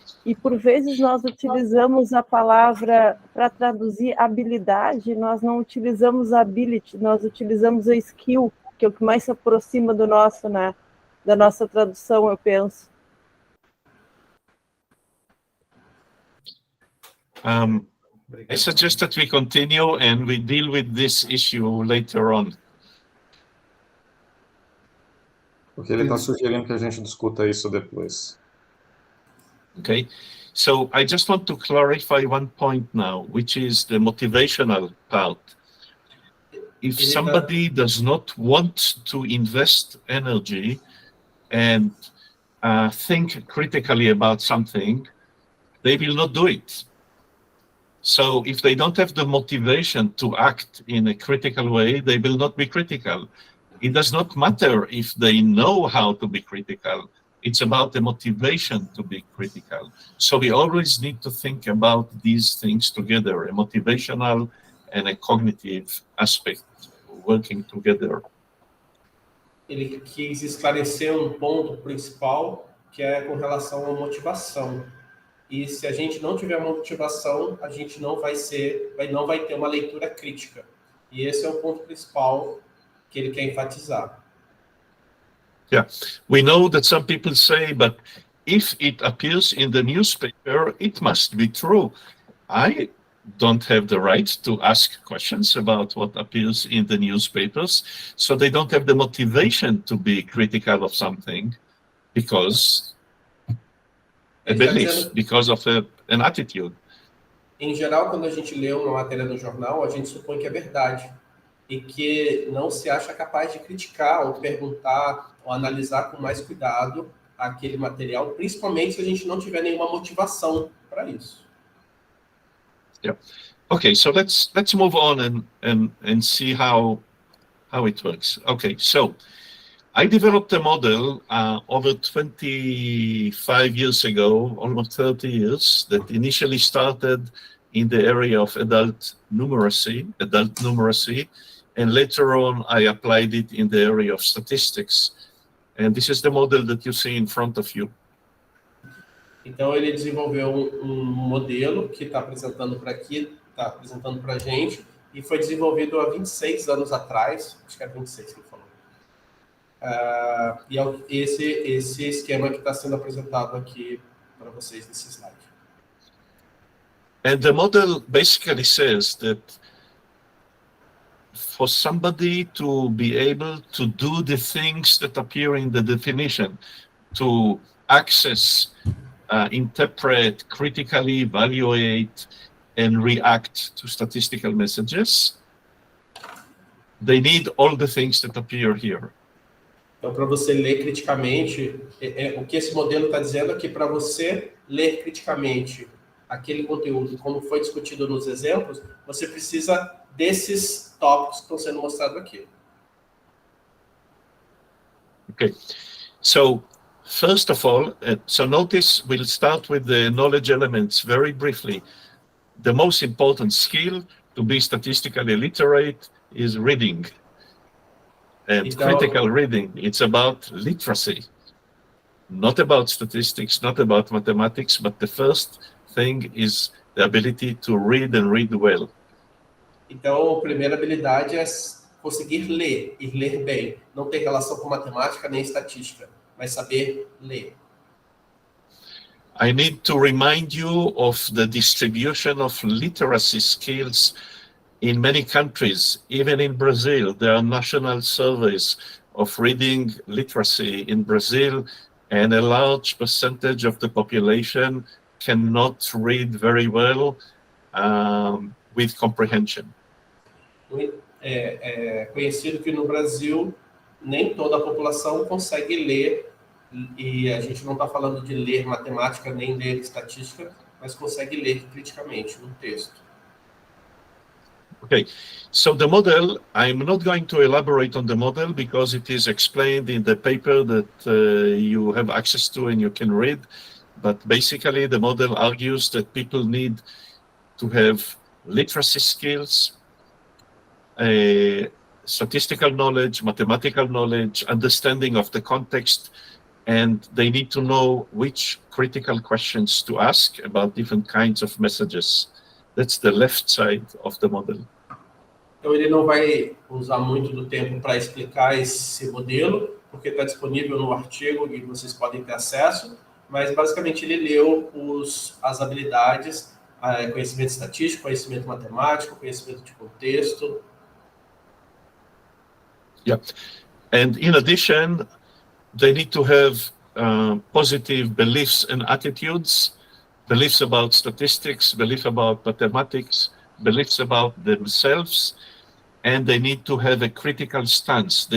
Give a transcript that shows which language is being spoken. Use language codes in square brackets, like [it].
[pt] E, por vezes, nós utilizamos a palavra para traduzir habilidade, nós não utilizamos ability, nós utilizamos a skill, que é o que mais se aproxima do nosso, né, da nossa tradução, eu penso. [en] I suggest that we continue and we deal with this issue later on. [pt] Porque ele está sugerindo que a gente discuta isso depois. [en] Okay, so I just want to clarify one point now, which is the motivational part. If somebody does not want to invest energy and think critically about something, they will not do it. So if they don't have the motivation to act in a critical way, they will not be critical. It does not matter if they know how to be critical. It's about the motivation to be critical. So we always need to think about these things together, a motivational and a cognitive aspect working together. [pt] Ele quis esclarecer ponto principal, que é com relação à motivação. E se a gente não tiver motivação, a gente não vai ter uma leitura crítica. E esse é o ponto principal que ele quer enfatizar. [en] Yeah, we know that some people say, but if it appears in the newspaper, it must be true. I don't have the right to ask questions about what appears in the newspapers, so they don't have the motivation to be critical of something because a belief, because of an attitude. [pt] Em geral, quando a gente lê uma matéria no jornal, a gente supõe que é verdade e que não se acha capaz de criticar ou perguntar ou analisar com mais cuidado aquele material, principalmente se a gente não tiver nenhuma motivação para isso. [en] Yeah. Okay, so let's move on and see how it works. Okay, so I developed a model over 25 years ago, almost 30 years, that initially started in the area of adult numeracy, and later on I applied it in the area of statistics. And this is the model that you see in front of you. [pt] Então ele desenvolveu um modelo que está apresentando para aqui, está apresentando para a gente, e foi desenvolvido há 26 anos atrás, acho que é 26 que ele falou. E é esse esquema que está sendo apresentado aqui para vocês nesse slide. [en] And the model basically says that for somebody to be able to do the things that appear in the definition, to access, interpret, critically evaluate, and react to statistical messages, they need all the things that appear here. [pt] Então, para você ler criticamente, o que esse modelo está dizendo é que para você ler criticamente aquele conteúdo, como foi discutido nos exemplos, você precisa desses tópicos que estão sendo mostrados aqui. [en] Okay, so first of all, so notice we'll start with the knowledge elements very briefly. The most important skill to be statistically literate is reading. And [pt] Então, [en] critical reading, it's about literacy, not about statistics, not about mathematics, but the first thing is the ability to read and read well. [pt] Então, a primeira habilidade é conseguir ler e ler bem. Não tem relação com matemática nem estatística, mas saber ler. [en] I need to remind you of the distribution of literacy skills in many countries. Even in Brazil, there are national surveys of reading literacy in Brazil, and a large percentage of the population cannot read very well with comprehension. [pt] É conhecido que no Brasil nem toda a população consegue ler, e a gente não está falando de ler matemática nem ler estatística, mas consegue ler criticamente no texto. [en] Okay, so the model, I'm not going to elaborate on the model because it is explained in the paper that you have access to and you can read. But basically, the model argues that people need to have literacy skills, statistical knowledge, mathematical knowledge, understanding of the context, and they need to know which critical questions to ask about different kinds of messages. That's the left side of the model. [pt] Então, ele não vai usar muito do tempo para explicar esse modelo, porque está disponível no artigo e vocês podem ter acesso, mas basicamente ele leu as habilidades, conhecimento estatístico, conhecimento matemático, conhecimento de contexto. [en] Yeah, and in addition, they need to have positive beliefs and attitudes, beliefs about statistics, beliefs about mathematics, beliefs about themselves, and they need to have a critical stance.